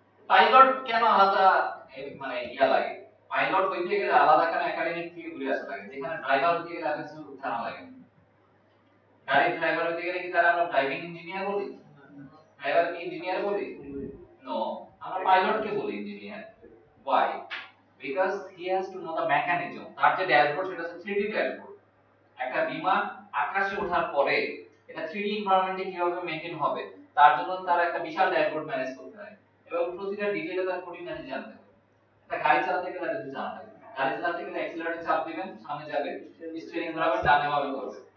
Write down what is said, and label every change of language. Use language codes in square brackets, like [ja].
[bn] Pilot কেন আলাদা মানে ইয়া লাগে, পাইলট হইতে গেলে আলাদা কেন একাডেমিক থেকে ঘুরে আসা লাগে, যেখানে ড্রাইভার হইতে গেলে এত কিছু জানা লাগে। গাড়ির ড্রাইভার হইতে গেলে কি তারা আমরা ড্রাইভিং ইঞ্জিনিয়ার বলি, ড্রাইভার কি ইঞ্জিনিয়ার বলি? নো, আমরা পাইলটকে বলি engineer. [en] why? because he has to know the mechanism। [bn] তার যে ড্যাশবোর্ড সেটা হচ্ছে 3D ড্যাশবোর্ড। একটা বিমান আকাশে ওঠার পরে এটা 3D এনভায়রনমেন্টে কিভাবে মেইনটেইন হবে, তার জন্য তার একটা বিশাল ড্যাশবোর্ড ম্যানেজ করতে হয় এবং প্রতিটা ডিটেইলে তার খুঁটিনাটি জানতে হবে। একটা গাড়ি চালাতে গেলে এটা জানা লাগে, গাড়ি চালাতে গেলে অ্যাক্সিলারেটর চাপ দিবেন, সামনে যাবে, স্টিয়ারিং ঘোরাবেন, ডানে বামে করবে।